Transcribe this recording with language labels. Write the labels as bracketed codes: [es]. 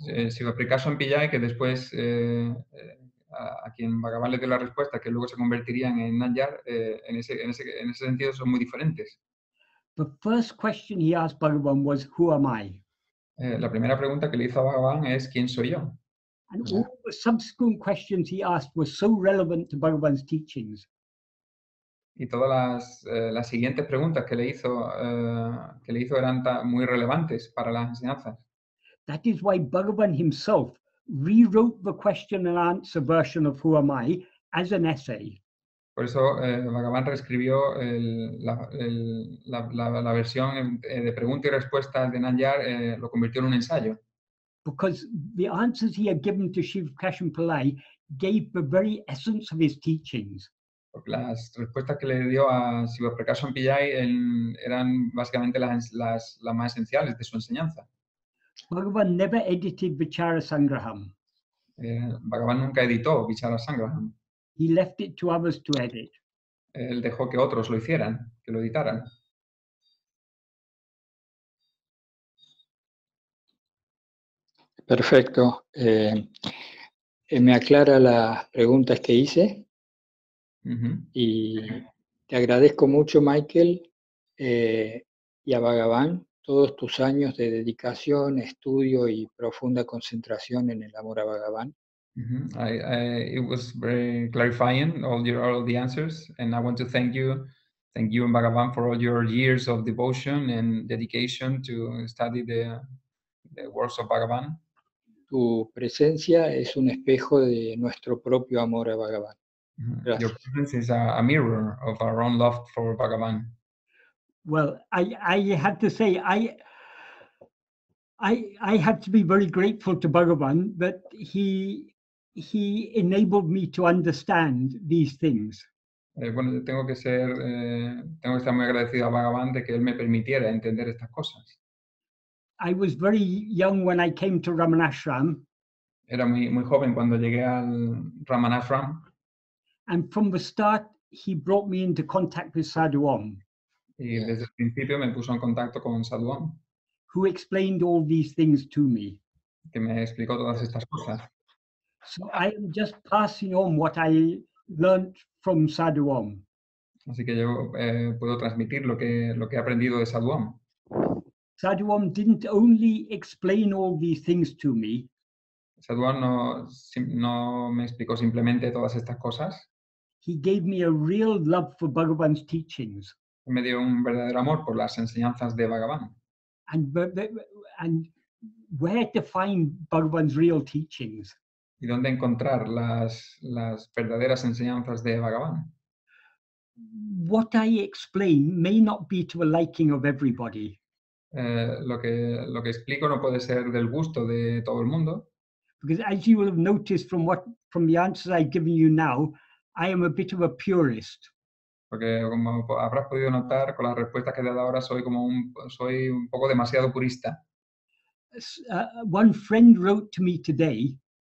[es] Shiva Prakasham Pillai, que después a quien Bhagavan le dio la respuesta, que luego se convertirían en Nayar, en ese sentido son muy diferentes. [en] The first question he asked Bhagavan was, who am I? [es] La primera pregunta que le hizo a Bhagavan es, ¿quién soy yo? [en] And all the subsequent questions he asked were so relevant to Bhagavan's teachings. [es] Y todas las siguientes preguntas que le hizo eran muy relevantes para las enseñanzas. [en] That is why Bhagavan himself rewrote the question and answer version of Who Am I as an essay. [es] Por eso Bhagavan reescribió la versión de pregunta y respuesta de Nayar, lo convirtió en un ensayo. [en] Because the answers he had given to Shiva Prakasham Pillai gave the very essence of his teachings. [es] Porque las respuestas que le dio a Shiva Prakasham Pillai eran básicamente las más esenciales de su enseñanza. [en] Bhagavan never edited Vichara Sangraham. [es] Bhagavan nunca editó Vichara Sangraham. [en] He left it to others to edit. [es] Él dejó que otros lo hicieran, que lo editaran. Perfecto. Me aclara las preguntas que hice. Y te agradezco mucho, Michael, y a Bhagavan, todos tus años de dedicación, estudio y profunda concentración en el amor a Bhagavan. [en] It was very clarifying, all the answers, and I want to thank you and Bhagavan for all your years of devotion and dedication to study the works of Bhagavan. [es] Tu presencia es un espejo de nuestro propio amor a Bhagavan. [en] Your presence is a mirror of our own love for Bhagavan. Well, I have to say, I have to be very grateful to Bhagavan that he he enabled me to understand these things. [es] Bueno, tengo que estar muy agradecido a Bhagavan de que él me permitiera entender estas cosas. [en] I was very young when I came to Ramanashram, [es] Era muy joven cuando llegué al Ramanashram [en] and from the start, he brought me into contact with Sadhu Om, [es] y desde el principio me puso en contacto con Sadhu Om, [en] who explained all these things to me. [es] que me explicó todas estas cosas. [en] So I am just passing on what I learned from Sadhu Om. [es] Así que yo puedo transmitir lo que he aprendido de Sadhu Om. [en] Sadhu Om didn't only explain all these things to me, [es] Sadhu Om no me explicó simplemente todas estas cosas, [en] he gave me a real love for Bhagavan's teachings. [es] me dio un verdadero amor por las enseñanzas de Bhagavan. [en] And where to find Bhagavan's real teachings. [es] Y dónde encontrar las verdaderas enseñanzas de Bhagavan. [en] What I explain may not be to a liking of everybody. [es] Lo que explico no puede ser del gusto de todo el mundo. [en] Because as you will have noticed from the answers I've given you now, I am a bit of a purist. [es] Porque como habrás podido notar con las respuestas que he dado ahora, soy un poco demasiado purista. [en] One friend wrote to me today.